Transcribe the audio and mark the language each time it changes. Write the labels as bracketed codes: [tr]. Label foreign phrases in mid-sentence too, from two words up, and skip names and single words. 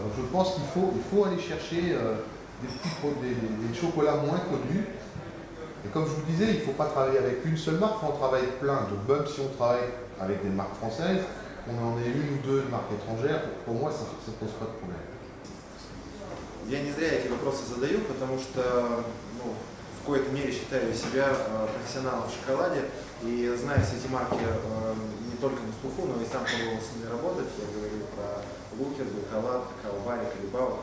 [fr] Donc je pense qu'il faut aller chercher des chocolats moins connus. Et comme je vous disais, il ne faut pas travailler avec une seule marque, il faut en travailler avec plein. Donc même si on travaille avec des marques françaises, qu'on en ait une ou deux marques étrangères, pour moi ça ne pose pas de problème. [ru] Я не зря эти вопросы задаю, потому что в какой-то мере считаю себя профессионалом в шоколаде и знаю все эти марки не только на слуху, но и сам пробовал с ними работать. Я говорю про Лукер, Белcolade, какао Барри, Callebaut.